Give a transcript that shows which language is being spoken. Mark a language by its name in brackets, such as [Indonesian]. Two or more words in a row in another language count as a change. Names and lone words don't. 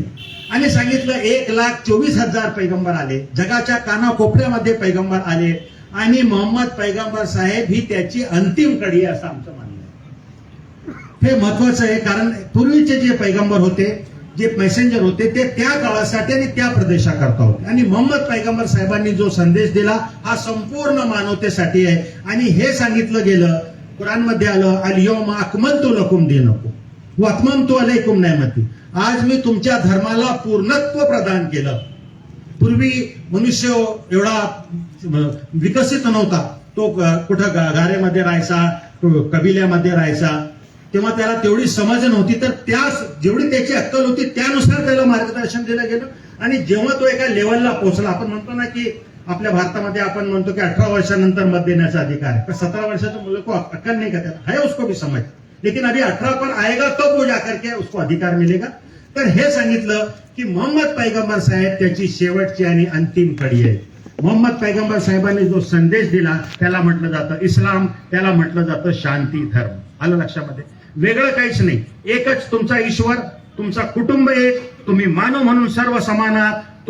[Marathi] आणि सांगितलं 1,24,000 पैगंबर आले, जगाच्या कानाकोपऱ्यामध्ये पैगंबर आले, आणि मोहम्मद पैगंबर साहेब ही त्याची अंतिम कडी आहे असं आमचं म्हणणं आहे. हे महत्वाचं आहे, कारण पूर्वीचे जे पैगंबर होते, जे मेसेंजर होते, ते त्या काळासाठी आणि त्या प्रदेशाकरता होते. आणि मोहम्मद पैगंबर साहेबांनी जो संदेश दिला हा संपूर्ण मानवतेसाठी आहे. आणि हे सांगितलं गेलं, कुरानमध्ये आलं [Arabic] اليوم أكملت لكم دينكم وأتممت عليكم نعمتي, [Marathi] आज मी तुमच्या धर्माला पूर्णत्व प्रदान केलं. पूर्वी मनुष्य एवढा विकसित नव्हता. तो कुठं गाऱ्यामध्ये राहायचा, कबिल्यामध्ये राहायचा, तेव्हा त्याला तेवढी समज नव्हती. तर जेवढी त्याची अक्कल होती त्यानुसार त्याला मार्गदर्शन दिलं गेलं. आणि जेव्हा तो एका लेवलला पोहोचला, आपण म्हणतो ना की आपल्या भारतामध्ये आपण म्हणतो की 18 वर्षानंतर मत देण्याचा अधिकार आहे, 17 वर्षाचं मुलं [Hindi] को अक्कल नहीं का, [Marathi] त्याला [Hindi] है उसको भी समझ, लेकिन अभी 18 पर आएगा तो वो जाकर के उसको अधिकार मिलेगा. [Marathi] तर हे सांगितलं की मोहम्मद पैगंबर साहेब त्याची शेवटची आणि अंतिम कडी आहे. मोहम्मद पैगंबर साहेबांनी जो संदेश दिला त्याला म्हटलं जातं इस्लाम, त्याला म्हटलं जातं शांती धर्म. आलं लक्षामध्ये? वेगळं काहीच नाही, एकच तुमचा ईश्वर, तुमचा कुटुंब एक, तुम्ही मानव म्हणून सर्व समान आहात.